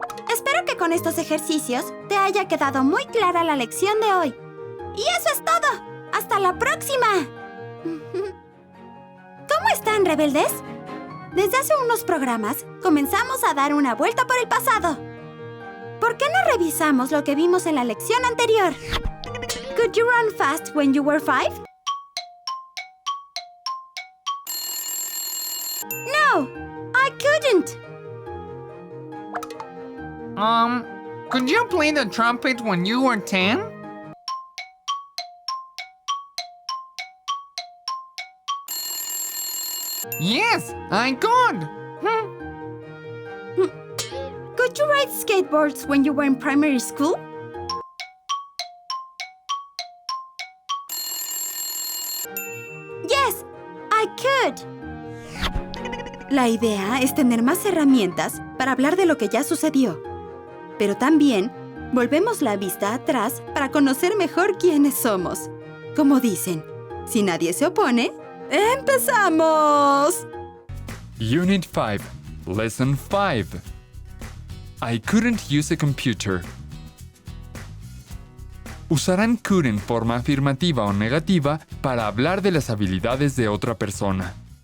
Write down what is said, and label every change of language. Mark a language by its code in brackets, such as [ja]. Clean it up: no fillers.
[es] Espero que con estos ejercicios te haya quedado muy clara la lección de hoy. Y eso es todo. ¡Hasta la próxima! ¿Cómo están, rebeldes? Desde hace unos programas comenzamos a dar una vuelta por el pasado. ¿Por qué no revisamos lo que vimos en la lección anterior? [en] Could you run fast when you were 5? No, I couldn't. Could you play the trumpet when you were 10? Yes, I could. Could you ride skateboards when you were in primary school? Yes, I could. [es] La idea es tener más herramientas para hablar de lo que ya sucedió. Pero también volvemos la vista atrás para conocer mejor quiénes somos. Como dicen, si nadie se opone, ¡empezamos! [en] Unit 5, Lesson 5. I couldn't use a computer. [es] Usarán could en forma afirmativa o negativa para hablar de las habilidades de otra persona.